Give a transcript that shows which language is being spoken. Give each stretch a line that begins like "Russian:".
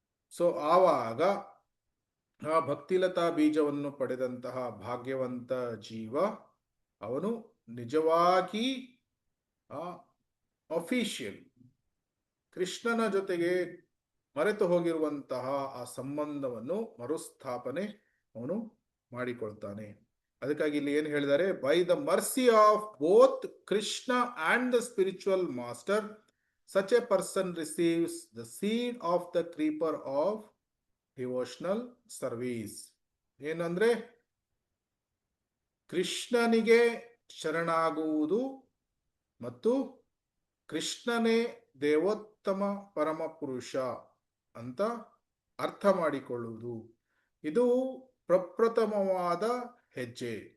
Kannada: So ಆವಾಗ ಆ ಭಕ್ತಿಲತಾ ಬೀಜವನ್ನು ಪಡೆದಂತಹ ಭಾಗ್ಯವಂತ ಜೀವ ಅವನು ನಿಜವಾಗಿ ಅಫಿಷಿಯಲ್ ಕೃಷ್ಣನ ಜೊತೆಗೆ ಮರೆತು ಹೋಗಿರುವಂತಹ ಆ ಸಂಬಂಧವನ್ನು ಮರುಸ್ಥಾಪನೆ ಅವನು ಮಾಡಿಕೊಳ್ತಾನೆ. ಅದಕ್ಕಾಗಿ ಇಲ್ಲಿ ಏನು ಹೇಳಿದ್ದಾರೆ?
English: By the mercy of both Krishna and the spiritual master such a person receives the seed of the creeper of devotional service.
Kannada: ಏನಂದ್ರೆ ಕೃಷ್ಣನಿಗೆ ಶರಣಾಗುವುದು ಮತ್ತು ಕೃಷ್ಣನೇ ದೇವೋತ್ತಮ ಪರಮ ಪುರುಷ ಅಂತ ಅರ್ಥ ಮಾಡಿಕೊಳ್ಳುವುದು, ಇದು ಪ್ರಪ್ರಥಮವಾದ ಹೆಜ್ಜೆ.